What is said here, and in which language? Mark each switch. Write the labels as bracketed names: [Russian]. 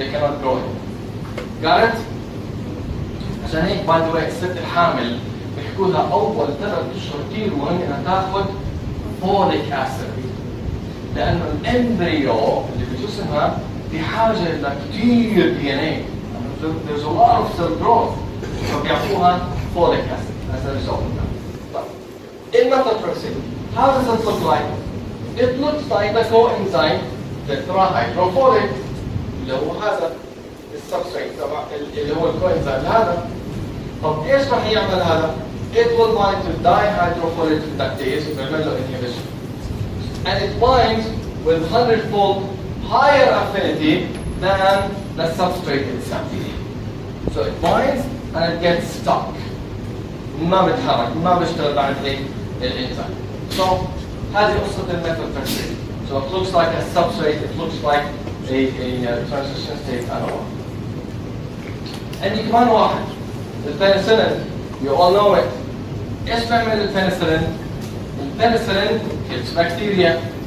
[English] they cannot grow it. Got it? [Arabic] عشان هيك [English] by the way [Arabic] الست الحامل بيحكوا لها اول 3 اشهر كثير مهم انها تاخذ فوليك اسيد، لانه الامبريو اللي بجسمها بحاجه لكثير دي ان اي. [English] There's a lot of cell growth. [Arabic] فبيعطوها [English] folic acid as a result of that. But in methotrexate, how does it look like? It looks like the coenzyme tetrahydrofolic [Arabic] اللي هو هذا السبستريت تبع اللي هو الكوانزيم هذا. طب ايش راح يعمل هذا؟ [English] It will bind to dihydrofolate reductase [Arabic] وبيعمل له [English] inhibition. And it binds with 100-fold higher affinity than the substrate itself. So it binds and it gets stuck. [Arabic] ما بتحرك، ما بيشتغل بعد هيك الانزيم. [English] So [Arabic] هذه قصة الميثوترexate. [English] So it looks like a substrate, it looks like a transition state analog. [Arabic] عندي كمان واحد البنسلين. [English] You all know it. [Arabic] ايش بيعمل البنسلين؟ البنسلين [English] kills bacteria.